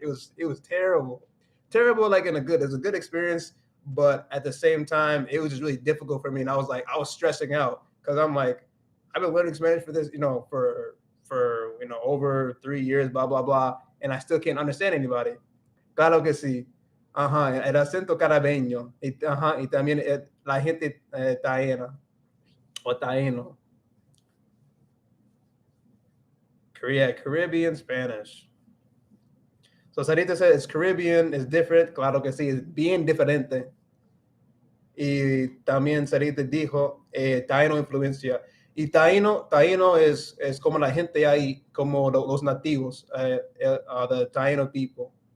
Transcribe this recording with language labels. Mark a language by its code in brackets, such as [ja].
[en] It was terrible, like it was a good experience, but at the same time, it was just really difficult for me. And I was stressing out because I'm like, I've been learning Spanish for this, for over 3 years, blah blah blah, and I still can't understand anybody. [es] Claro que sí. Ajá, el acento carabeño. Ajá, y también la gente taína o taíno. [en] Caribbean Spanish. So Sarita said it's Caribbean, it's different. [es] Claro que sí, es bien diferente. Y también Sarita dijo taíno influencia. Y taíno es como la gente ahí, como los nativos, [en] the Taino people.